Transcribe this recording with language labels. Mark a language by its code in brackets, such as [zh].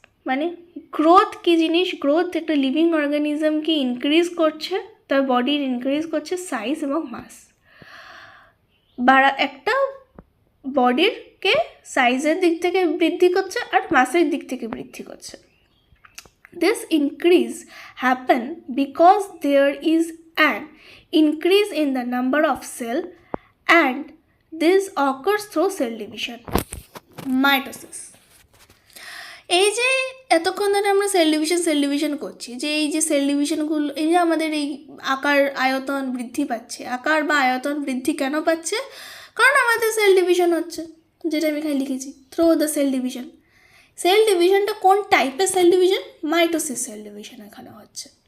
[bn] মানে গ্রোথ কি জিনিস? গ্রোথ একটা লিভিং অর্গানিজমকে ইনক্রিজ করছে, তার বডির ইনক্রিজ করছে সাইজ এবং মাস। একটা বডিরকে সাইজের দিক থেকে বৃদ্ধি করছে আর মাসের দিক থেকে বৃদ্ধি করছে। [en] This increase happen because there is an increase in the number of cell and this occurs through cell division, mitosis. [bn] এই যে এতক্ষণ ধরে আমরা সেল ডিভিশন করছি, যে এই যে সেল ডিভিশনগুলো, এই যে আমাদের এই আকার আয়তন বৃদ্ধি পাচ্ছে। আকার বা আয়তন বৃদ্ধি কেন পাচ্ছে? কারণ আমাদের সেল ডিভিশন হচ্ছে, যেটা আমি এখানে লিখেছি, [en] Through the cell division. [bn] Sell ডিভিশনটা কোন টাইপের cell division? Mitosis cell division এখানে হচ্ছে।